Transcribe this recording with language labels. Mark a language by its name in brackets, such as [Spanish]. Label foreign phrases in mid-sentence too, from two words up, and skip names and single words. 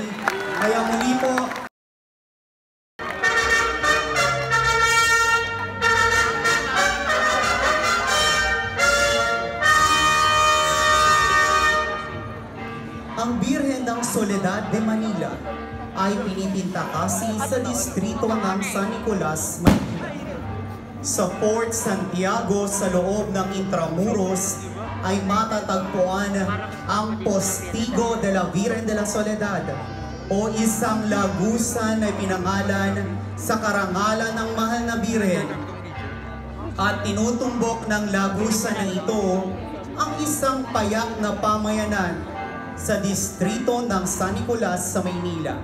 [Filipino] Kaya muli po, ang Birhen ng Soledad de Manila ay pinipinta kasi sa distrito ng San Nicolas, Manila. Sa Fort Santiago sa loob ng Intramuros ay matatagpuan ang Postigo de la Virgen de la Soledad o isang lagusan na pinangalan sa karangalan ng mahal na Birhen. At tinutumbok ng lagusan na ito ang isang payak na pamayanan sa distrito ng San Nicolas sa Maynila.